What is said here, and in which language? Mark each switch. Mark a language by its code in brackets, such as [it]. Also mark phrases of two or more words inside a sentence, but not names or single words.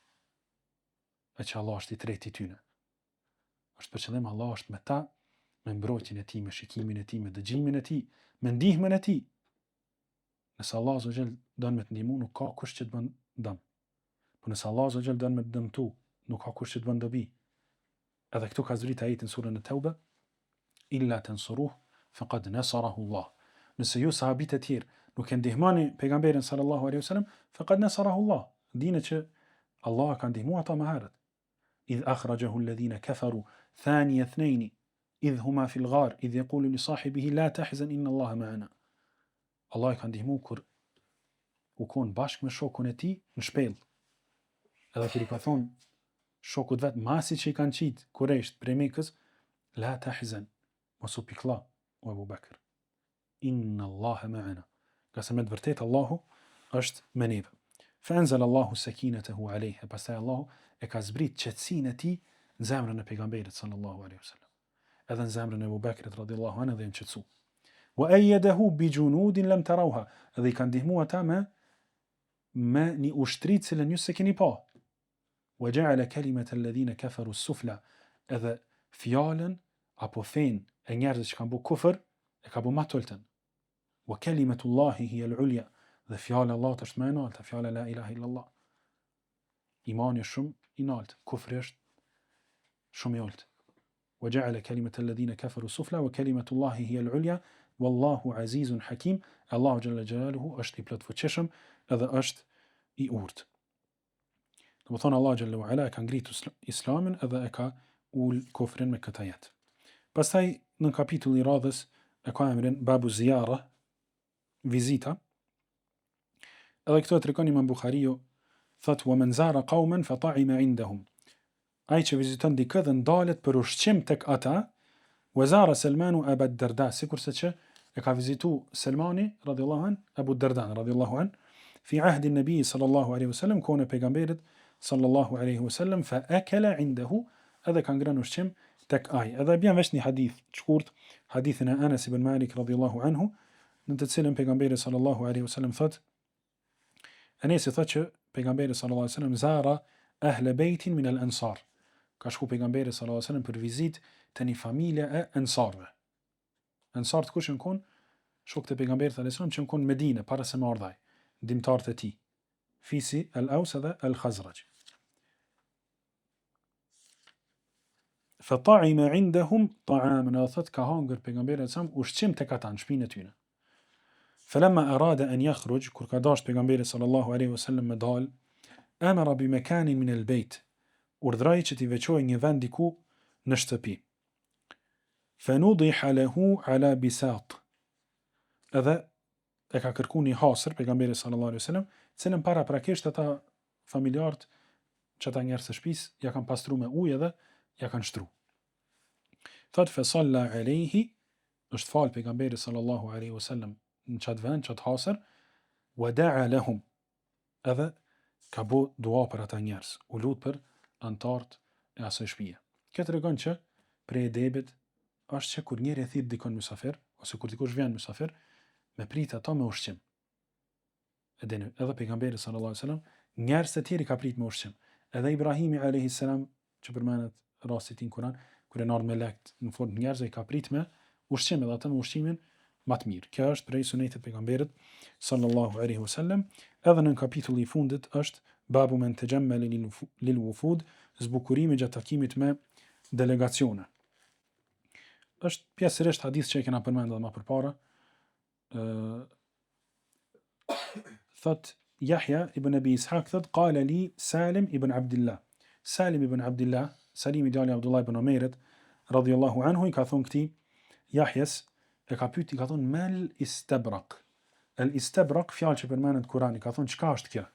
[sq] E që Allah është i treti tyne. Është për qëllim Allah është me ta, me mbrojtjen e tij, me shikimin e tij, me dëgjimin e tij, me ndihmën e tij. Nëse Allah [ar] عز وجل [sq] don me të ndihmu, nuk ka kush që të bën dëm. Po nëse Allah [ar] عز وجل [sq] don me të dëmtu, nuk ka kush që të bën dobi. Edhe këtu ka zbrit ajetin surën e Tauba, [ar] إلا تنصروه فقد نصره الله. [sq] Nëse ju sahabit e tjerë nuk e ndihmoni pejgamberin [ar] صلى الله عليه وسلم, فقد نصره الله. [sq] Dini që Allah ka ndihmuar ata më herët. [ar] إذ أخرجه الذين كفروا ثاني اثنين إذ هما في الغار إذ يقول لصاحبه لا تحزن إن الله معنا. [sq] Allah i ka ndihmu kur u kon bashkë me shokun e tij në shpellë. Edhe kur i ka thonë shokut vet masi që i kanë qitë Kurejsht prej Mekës, [ar] لا تحزن, [sq] mos u piklla o Abu Bakr. [ar] إن الله معنا. [sq] Ka se me të vërtet Allahu është me neve. [ar] فأنزل الله سكينته عليها, [sq] pastaj Allahu e ka zbrit qetësinë e tij në zemrën e pejgamberit [ar] صلى الله عليه وسلم. [sq] Edhe në zemrën e Abu Bakrit [ar] رضي الله عنه [sq] dhe në qetësu. [ar] وأيده بجنود لم تروها, [sq] edhe i ka ndihmuar ata me një ushtri të cilën ju s'e keni pa. [ar] وجعل كلمة الذين كفروا السفلى, [sq] edhe fjalën apo fen e njerëzve që kanë bu kufër e ka bu më të ultën. [ar] وكلمة الله هي العليا, [sq] dhe fjala e Allahut është më e lartë, fjala [ar] لا إله إلا الله. [sq] Imani është shumë i lartë, kufri është shumë i ulët. [ar] وجعل كلمة الذين كفروا السفلى وكلمة الله هي العليا والله عزيز حكيم. [sq] Allahu [ar] جل جلاله [sq] është i plotfuqishëm edhe është i urtë. Do të thonë Allah [ar] جل وعلا [sq] ka ngritur Islamin edhe e ka ul kufrin me këtë ajet. Pastaj në kapitullin i radhës e ka emrin Babu Ziyara, vizita. Edhe këto e tregon Imam Buhariu, thot [ar] ومن زار قوما فطعم عندهم. [sq] Ai që viziton dikë dhe ndalet për ushqim tek ata, [ar] وزار سلمان أبا الدرداء, [sq] sikurse që e ka vizitu Selmani [ar] رضي الله عنه أبا الدرداء رضي الله عنه في عهد النبي صلى الله عليه وسلم, [sq] kone pejgamberit [ar] صلى الله عليه وسلم فأكل عنده, [sq] edhe ka ngrënë ushqim tek ai. Edhe bjen vesh një hadith të shkurt, hadithin e Anas ibn Malik [ar] رضي الله عنه, [sq] në të cilën pejgamberi [ar] صلى الله عليه وسلم [sq] thot, Anas thot që pejgamberi [ar] صلى الله عليه وسلم زار أهل بيت من الأنصار. [sq] Ka shku pejgamberi [ar] صلى الله عليه وسلم [sq] për vizitë të një familje e ansarve. Ansart kush në kon? Shokët e pejgamberit [ar] صلى الله عليه وسلم [sq] që në kon Medine para se më ardhaj, ndihmtarët e tij, fisi al-Aws dhe al-Khazraj. [ar] فطعم عندهم طعاما, [sq] thot ka hangër pejgamberi [ar] صلى الله عليه وسلم [sq] ushqim tek ata në shtëpinë e tyre. [ar] فلما أراد أن يخرج, [sq] kur ka dash pejgamberi [ar] صلى الله عليه وسلم [sq] me dal, [ar] أمر بمكان من البيت, [sq] urdhroi që t'i veçojë një vend diku në shtëpi. [ar] فنضح له على بساط, [sq] edhe e ka kërku një hasër pejgamberi [ar] صلى الله عليه وسلم, [sq] cilën para prakisht ata familjarët që ata njerëz të shtëpisë ja kanë pastruar me ujë edhe ja kanë shtru. Thot [ar] فصلى عليه, [sq] është fal pejgamberi [ar] صلى الله عليه وسلم [sq] në qatë vend, qatë hasër, [ar] ودعا لهم, [sq] edhe ka bo dua për ata njerëz, u lut për antarët e asaj shtëpie. Kjo tregon që prej edebit është që kur njeri e thirr dikon mysafir, ose kur dikush vjen mysafir, me prit ata me ushqim. Edhe pejgamberi [ar] صلى الله عليه وسلم [sq] njerëz të tjerë ka prit me ushqim. Edhe Ibrahimi [ar] عليه السلام, [sq] që përmendet rasti i Kur'an, kur e nor me lekt në formë njerëz, ka prit me ushqim, edhe atë me ushqimin më të mirë. Kjo është prej sunetit të pejgamberit [ar] صلى الله عليه وسلم. [sq] Edhe në kapitulli i fundit është [ar] باب من تجمل للوفود, [sq] zbukurimi gjatë takimit me delegacione. Është pjesërisht hadith që e kena përmendur më përpara. Thot Yahya ibn Abi Ishaq thot [ar] قال لي [sq] Salim ibn Abdullah. Salim ibn Abdullah, Salim i djali Abdullah ibn Omerit [ar] رضي الله عنه, [sq] i ka thonë këtij Yahjes, e ka pyet, i ka thonë [ar] ما الإستبرق. [sq] El istabrak fjalë që përmendet Kurani, ka thonë çka është kjo?